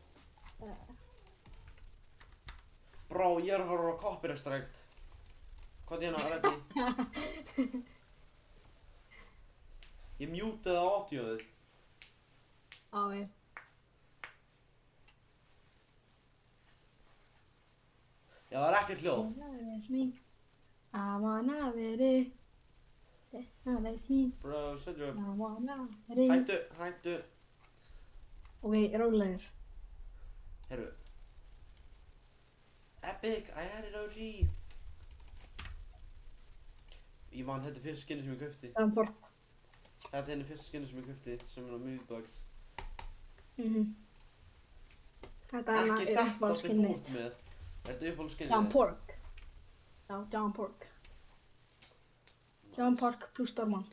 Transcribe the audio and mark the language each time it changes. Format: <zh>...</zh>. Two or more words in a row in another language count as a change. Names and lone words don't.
<is>Brá, ég er að fara á</is> <en>copyright strike.</en> <is>Hvað hérna, reddi? Ég mjútaði á audioðið. Ok. Já, það er ekkert hljóð.</is> <en>I wanna be Bro, shut your...</en> <is>Hættu. Ok, rólegur. Herru.</is> <en>Epic, I had it OG.</en> <is>Ég man, þetta er fyrsta skinni sem ég kaupti. Þetta er henni fyrsta skinni sem ég kaupti, sem er á Moviebox. Þetta er Ekki þetta sem þú uppáhaldsskinnið ert með. Er þetta uppáhaldsskinnið? John Pork. Já, John Pork. John Pork plus Stormont.</is>